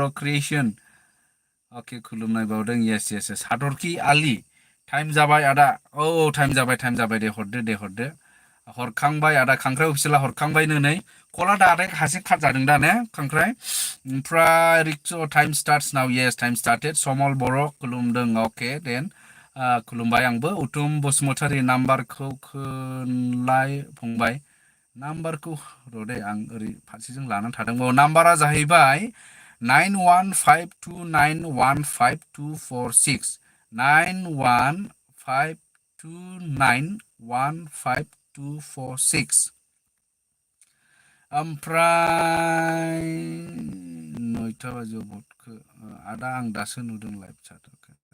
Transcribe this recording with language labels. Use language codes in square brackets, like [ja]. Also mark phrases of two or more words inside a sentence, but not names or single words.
[brx] क्रिएसन अके खुलुमनाय बावदों येस हादरखि आलि टाइम जाबाय आदा औ टाइम जाबाय दे हरदो हरखांबाय आदा खांख्राइ अफिसियेला हरखांबायनो नै कला डाइरेक्ट हारसिं काट जादों दा ने खांख्राइ ओमफ्राय रिक्स [en] time starts now yes time started [brx] समल बर' खुलुमदों अके देन खुलुमबाय आंबो उथुम बसुमतारी नाम्बारखौ खोनलाय फंबाय नाम्बारखौ र'दे आं ओरै फारसेजों लानानै थादों नाम्बारा जाहैबाय 9152915246 9152915246 ओमफ्राय 9टा बाजियाव भटखौ आदा आं दासो नुदों लाइभ चाटखौ